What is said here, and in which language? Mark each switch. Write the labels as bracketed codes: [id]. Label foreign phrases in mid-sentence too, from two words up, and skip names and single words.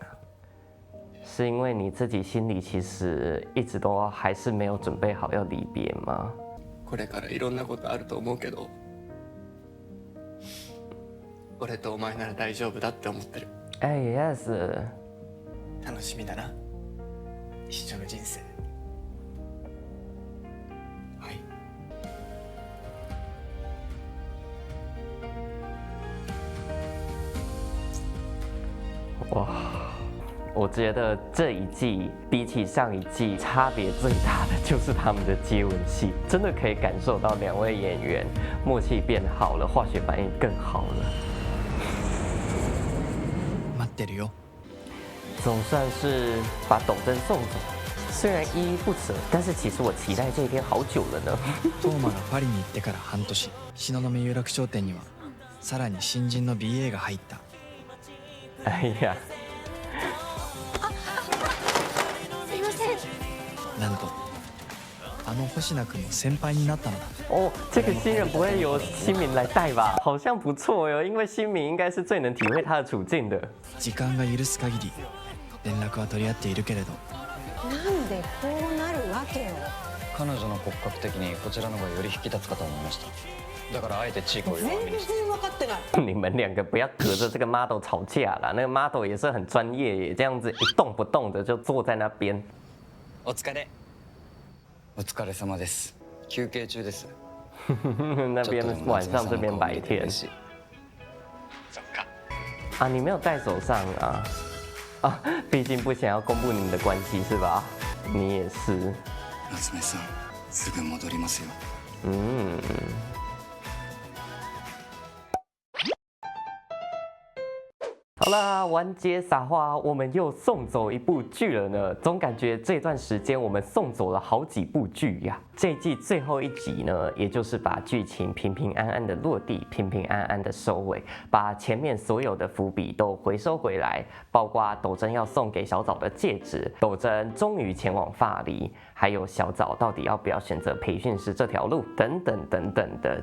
[zh] 是因为你自己心里其实一直都还是没有准备好要离别吗？ [ja] これからいろんなことあると思うけど、俺とお前なら大丈夫だって思ってる。 [zh] 哎，yes。 [ja] 楽しみだな。一緒の人生。はい。 [zh] 哇，我觉得这一季比起上一季差别最大的就是他们的接吻戏，真的可以感受到2位演员默契变好了，化学反应更好了。 [ja] 待ってるよ。 [zh] 总算是把斗真送走，虽然依依不舍，但是其实我期待这一天好久了呢。 [ja] トーマがパリに行ってから半年、東雲有楽町店にはさらに新人の BA が入った。 [zh] 哎呀， [ja] すいません。なんとあの星名君の先輩になったのだ。 [zh] 哦，这个新人不会由新民来带吧？好像不错哟，因为新民应该是最能体会他的处境的。 [ja] 時間が許す限り連絡は取り合っているけれど、なんでこうなるわけよ。彼女の骨格的にこちらの方がより引き立つかと思いました。だからあえてチークを弱めにして。全然分かってない。 [zh] 你们2个不要隔着这个 model 吵架啦，那个 model 也是很专业耶，这样子一动不动的就坐在那边。 [ja] お疲れ。お疲れ様です。休憩中です。 [zh] 那边晚上，这边白天。啊，你没有戴手上啊？啊，毕竟不想要公布你们的关系是吧？你也是。 [ja] 夏目さん、すぐ戻りますよ。 [zh] 嗯。好啦，完结撒花，我们又送走一部剧了呢。总感觉这段时间我们送走了好几部剧呀。这一季最后一集呢，也就是把剧情平平安安的落地，平平安安的收尾，把前面所有的伏笔都回收回来，包括斗真要送给小枣的戒指，斗真终于前往法黎，还有小枣到底要不要选择培训师这条路，等等等等的。